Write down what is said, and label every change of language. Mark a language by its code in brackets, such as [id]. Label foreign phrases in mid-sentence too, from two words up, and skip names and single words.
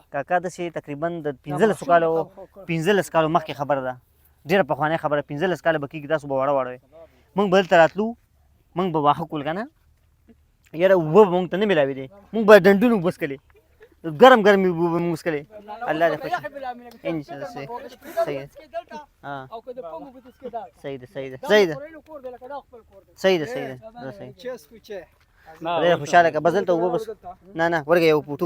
[ps] کاکا داسې تقریبا د 15 کالو 15 کالو مخکې خبره ده ډېره پخوانۍ خبره 15 کاله به کېږي تاسو به واړه واړه وئ موږ به دلته راتلو موږ به واښه کول که نه یاره اوبه به موږ ته نه میلاوېدې موږ به ډنډونه اوبه څکلې ګرم ګرم اوبه به موږ څکلې الله دې خوښ انشاءالله صحیح صحیح ها او که د پمپ اوبه دې څکې دالته. صحیح ده صحیح ده دا صحیح د ده خورلو کور دی، لکه دا خپل کور دی. صحیح ده صحیح ده دا صحیح چه سکو چه ډېره خوشحاله که بس دلته اوبه بس نه نه ورګه یو فوټو